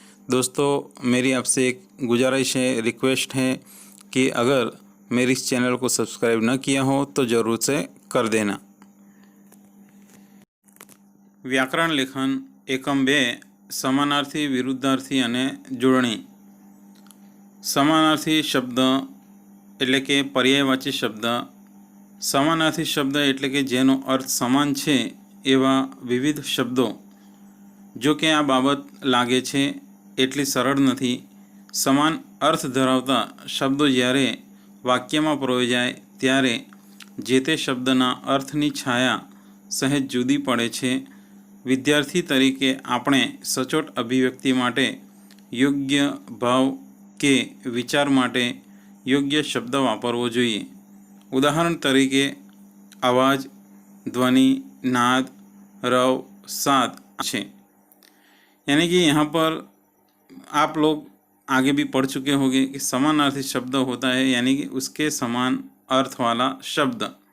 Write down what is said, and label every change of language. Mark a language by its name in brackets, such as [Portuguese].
[Hindi] दोस्तों, मेरी आपसे एक गुजारिश है, रिक्वेस्ट है कि अगर मेरे इस चैनल को सब्सक्राइब न किया हो तो ज़रूर से कर देना। [Gujarati] व्याकरण लेखन एकम 2 समानार्थी, विरुद्धार्थी અને જોડણી। સમાનાર્થી શબ્દ એટલે કે પર્યાયવાચી શબ્દ। સમાનાર્થી શબ્દ એટલે કે જેનો અર્થ સમાન છે એવા વિવિધ શબ્દો। જો કે આ બાબત લાગે છે એટલી સરળ નથી। સમાન અર્થ ધરાવતા શબ્દો જ્યારે વાક્યમાં પરોવાય ત્યારે જે તે શબ્દના અર્થની છાયા સહેજ જુદી પડે છે। विद्यार्थी तरीके આપણે સચોટ અભિવ્યક્તિ માટે યોગ્ય ભાવ કે વિચાર માટે યોગ્ય શબ્દ વાપરવો જોઈએ। ઉદાહરણ તરીકે आवाज़, ध्वनि, नाद, रव, साद છે। [Hindi] यानी कि यहाँ पर आप लोग आगे भी पढ़ चुके होंगे कि समानार्थी शब्द होता है यानी कि उसके समान अर्थ वाला शब्द।